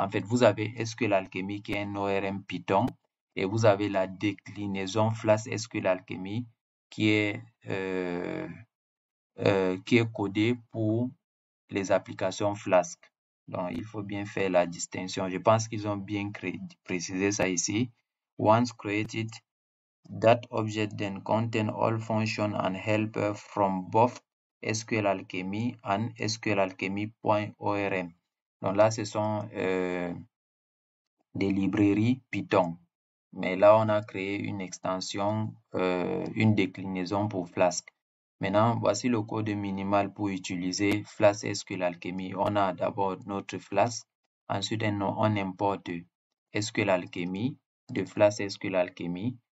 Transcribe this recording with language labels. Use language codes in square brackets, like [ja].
[fr] En fait, vous avez SQL Alchemy qui est un ORM Python et vous avez la déclinaison Flask SQL Alchemy qui est codée pour les applications Flask. Donc, il faut bien faire la distinction. Je pense qu'ils ont bien précisé ça ici. [en] Once created, that object then contain all function and helper from both SQL Alchemy and SQL Alchemy.orm. [fr] Donc là, ce sont des librairies Python. Mais là, on a créé une extension, une déclinaison pour Flask. Maintenant, voici le code minimal pour utiliser Flask SQL Alchemy. On a d'abord notre Flask. Ensuite, on importe SQL Alchemy de Flask SQL Alchemy.